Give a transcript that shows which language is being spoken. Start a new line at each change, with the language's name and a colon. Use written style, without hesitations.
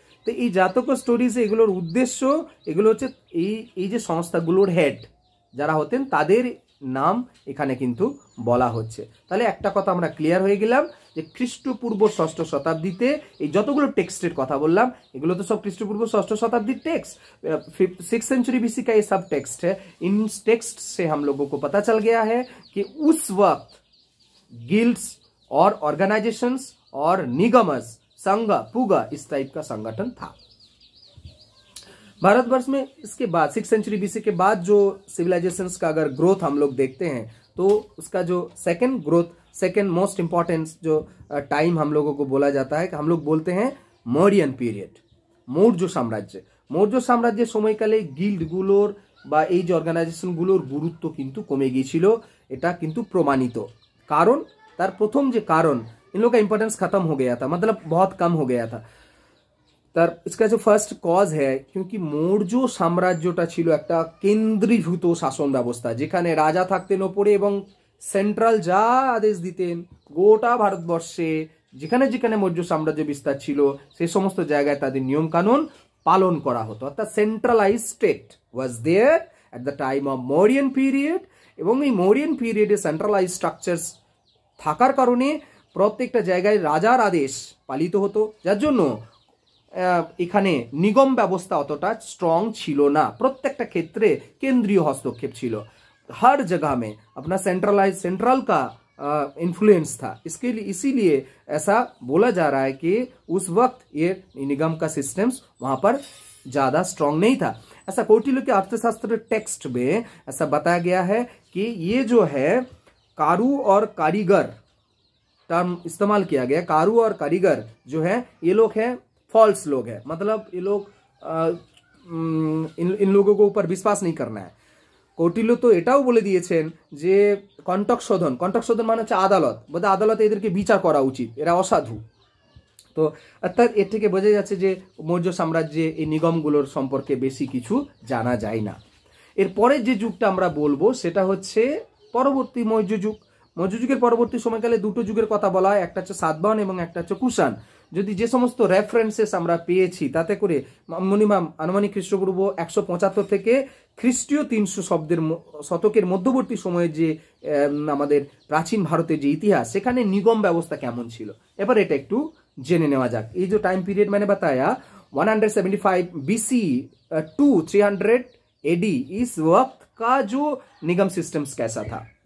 Bangla: তো এই জাতক স্টোরিজ এগুলোর উদ্দেশ্য, এগুলো হচ্ছে এই যে সংস্থাগুলোর হেড যারা হতেন তাদের নাম এখানে কিন্তু বলা হচ্ছে। তাহলে একটা কথা আমরা ক্লিয়ার হয়ে গেলাম যে খ্রিস্টপূর্ব 6ষ্ঠ শতাব্দীতে এই যতগুলো টেক্সটের কথা বললাম এগুলো তো
Hindi: सब ख्रिस्टपूर्व 6ষ্ঠ शताब्दी टेक्स्ट, 6th सेंचुरी बीसी का ये सब टेक्स्ट है। इन टेक्स्ट से हम लोगों को पता चल गया है कि उस वक्त गिल्ड्स और ऑर्गेनाइजेशंस और निगमस, संघ, पुग इस टाइप का संगठन था भारतवर्ष में। इसके बाद 6th सेंचुरी बीसी के बाद जो सिविलाइजेशंस का अगर ग्रोथ हम लोग देखते हैं तो उसका जो सेकेंड मोस्ट इंपॉर्टेंट जो टाइम हम लोगों को बोला जाता है कि हम लोग बोलते हैं मौर्यन पीरियड, मौर्य साम्राज्य। मौर्य साम्राज्य
Bangla: সময়কালে গিল্ডগুলোর বা এই যে অর্গানাইজেশনগুলোর গুরুত্ব কিন্তু কমে গিয়েছিল, এটা কিন্তু प्रमाणित। कारण तार
Hindi: प्रथम जो कारण, इन लोगों का इंपॉर्टेंस खत्म हो गया था, मतलब बहुत कम हो गया था।
Bangla: তার
Hindi: इसका जो फर्स्ट कॉज है, क्योंकि मौर्य साम्राज्यটা
Bangla: ছিল একটা কেন্দ্রীভূত শাসন ব্যবস্থা, যেখানে রাজা থাকতেন ওপরে এবং সেন্ট্রাল যা আদেশ দিতেন গোটা ভারতবর্ষে যেখানে যেখানে মৌর্য সাম্রাজ্য বিস্তার ছিল সেই সমস্ত জায়গায় তাদের নিয়ম কানুন পালন করা হতো। অর্থাৎ
English: centralise state was there at the time of Mauryan period,
Bangla: এবং এই মৌরিয়ান পিরিয়ডে সেন্ট্রালাইজ স্ট্রাকচারস থাকার কারণে প্রত্যেকটা জায়গায় রাজার আদেশ পালিত হতো, যার জন্য এখানে নিগম ব্যবস্থা অতটা স্ট্রং ছিল না, প্রত্যেকটা ক্ষেত্রে কেন্দ্রীয় হস্তক্ষেপ ছিল।
Hindi: हर जगह में अपना सेंट्रल का इन्फ्लुएंस था। इसके लिए इसीलिए ऐसा बोला जा रहा है कि उस वक्त ये निगम का सिस्टम्स वहां पर ज़्यादा स्ट्रांग नहीं था। ऐसा कौटिल्य के अर्थशास्त्र टेक्स्ट में ऐसा बताया गया है कि ये जो है कारु और कारीगर टर्म इस्तेमाल किया गया। कारु और कारीगर जो है ये लोग हैं फॉल्स लोग हैं, मतलब ये लोग इन लोगों को ऊपर विश्वास नहीं करना है।
Bangla: কৌটিল্য তো এটাও বলে দিয়েছেন যে কণ্টক শোধন মানে হচ্ছে আদালত, বোধহয় আদালতে এদেরকে বিচার করা উচিত, এরা অসাধু। তো অর্থাৎ এর থেকে বোঝা যাচ্ছে যে মৌর্য সাম্রাজ্যে এই নিগমগুলোর সম্পর্কে বেশি কিছু জানা যায় না। এরপরের যে যুগটা আমরা বলবো সেটা হচ্ছে পরবর্তী মৌর্য যুগ। মৌর্য যুগের পরবর্তী সময়কালে দুটো যুগের কথা বলা হয়, একটা হচ্ছে সাতবাহন এবং একটা হচ্ছে কুষাণ। যদি যে সমস্ত রেফারেন্সেস আমরা পেয়েছি তাতে করে মিনিমাম আনুমানিক খ্রিস্টপূর্ব 175 থেকে খ্রিস্টীয় 300 শতকের মধ্যবর্তী সময়ে যে আমাদের প্রাচীন ভারতের যে ইতিহাস, সেখানে নিগম ব্যবস্থা কেমন ছিল এবার এটা একটু জেনে নেওয়া যাক। এই যে টাইম পিরিয়ড
Hindi: मैंने बताया 175 BC टू 300 AD, इस वक्त का जो निगम सिस्टम्स कैसा था।